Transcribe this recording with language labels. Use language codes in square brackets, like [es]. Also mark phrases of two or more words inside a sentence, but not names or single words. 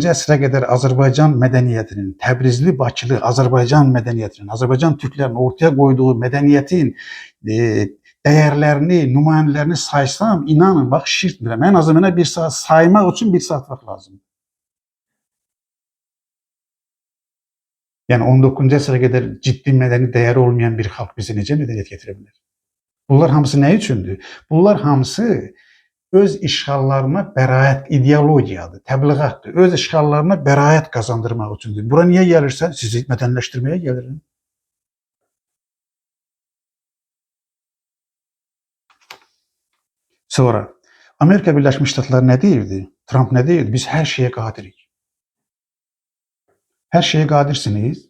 [tr] əsrə kadar Azerbaycan medeniyetinin, Təbrizli, Bakılı Azerbaycan medeniyetinin, Azerbaycan Türklerinin ortaya koyduğu medeniyetin değerlerini, nümayəndələrini saysam, inanın bak şişirtmirəm. En azından bir saat saymak için bir saat vaxt lazım. Yani 19. əsrə kadar ciddi medeni değeri olmayan bir halk bize necə medeniyet getirebilir? Bunlar hamısı ne içindir? [az] Bunlar hamısı öz işgallarına bəraət ideologiyadır, təbliğatdır. Öz işgallarına bəraət kazandırmaq üçündür. [tr] Bura niye gelirsen sizi medenleştirmeye gelirim. Sonra Amerika Birleşmiş Ştatları ne deyirdi? Trump ne deyirdi? Biz her şeye qadirik. Her şeye qadirsiniz.